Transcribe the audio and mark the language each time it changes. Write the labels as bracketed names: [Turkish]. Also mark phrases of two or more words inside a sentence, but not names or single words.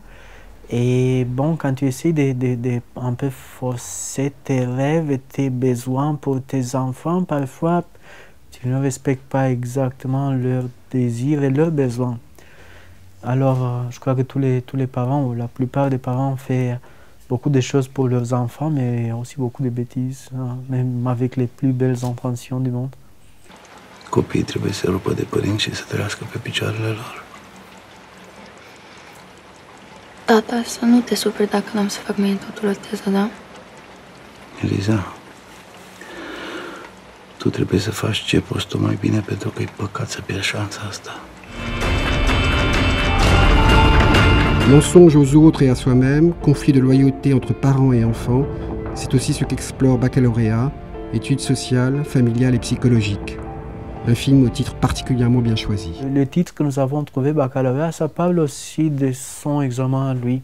[French] Et bon, quand tu essaies de un peu forcer tes rêves et tes besoins pour tes enfants, parfois, tu ne respectes pas exactement leurs désirs et leurs besoins. Alors, je crois que tous les parents, ou la plupart des parents, font beaucoup de choses pour leurs enfants, mais aussi beaucoup de bêtises, même avec les plus belles intentions du monde. [Romanian] Copiii trebuie să se rupă de părinți și să trăiască pe picioarele lor. Tata, să nu te superi dacă n-am să fac mâine totul o teză, da? Eliza, tu trebuie să faci ce poți tu mai bine, pentru că e păcat să pierzi șansa asta. [French] Mensonge aux autres et à soi-même, conflit de loyauté entre parents et enfants, c'est aussi ce qu'explore Baccalauréat, études sociales, familiales et psychologiques. Un film au titre particulièrement bien choisi. Le titre que nous avons trouvé, Baccalauréat, ça parle aussi de son examen à lui.